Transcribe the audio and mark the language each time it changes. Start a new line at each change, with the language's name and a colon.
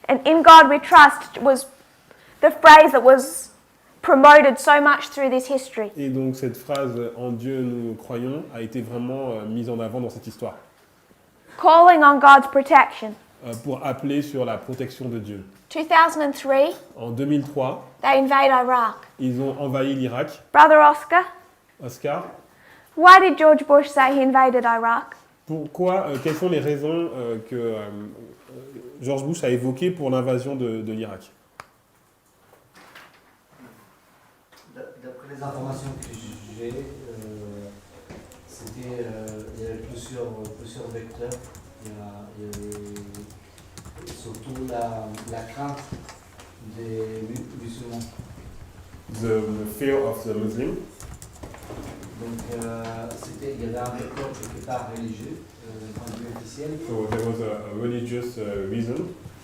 English: And in God we trust was the phrase that was promoted so much through this history.
French: Et donc cette phrase « En Dieu nous croyons » a été vraiment mise en avant dans cette histoire.
English: Calling on God's protection.
French: Pour appeler sur la protection de Dieu.
English: 2003,
French: En 2003,
English: they invade Iraq.
French: ils ont envahi l'Irak.
English: Brother Oscar,
French: Oscar,
English: why did George Bush say he invaded Iraq?
French: pourquoi, quelles sont les raisons que George Bush a évoquées pour l'invasion de l'Irak? D'après les informations que j'ai, c'était, il y avait plusieurs vecteurs. Il y avait surtout la crainte des musulmans.
English: The fear of the Muslim.
French: Donc, il y avait un vecteur quelque part religieux, d'un point de vue officiel.
English: So there was a religious reason.